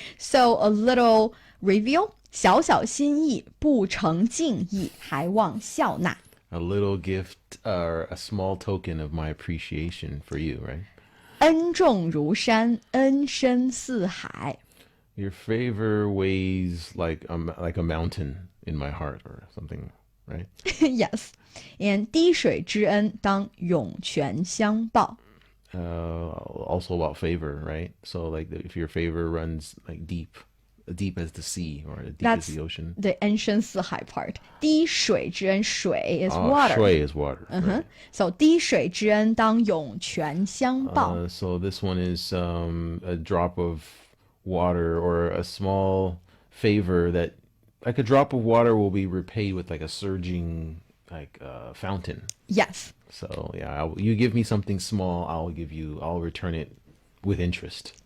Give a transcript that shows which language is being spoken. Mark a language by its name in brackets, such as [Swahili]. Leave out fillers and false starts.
[English] So a little reveal. [Chinese] 小小心意不成敬意还望笑纳. [English] a little gift or a small token of my appreciation for you, right? [Chinese] 恩重如山，恩深似海. [English] Your favor weighs like a mountain in my heart or something, right? Yes. [Chinese] And 滴水之恩当涌泉相报. [English] Also about favor, right? So like if your favor runs like deep as the sea or deep as the ocean. The [Chinese] 恩深似海 [English] part. [Chinese] 滴水之恩, [English] 水 is water. 水 is water. Right. [Chinese] So 滴水之恩当涌泉相报. [English] So this one is a drop of water or a small favor that like a drop of water will be repaid with like a surging fountain. Yes. So yeah, you give me something small, I'll return it with interest.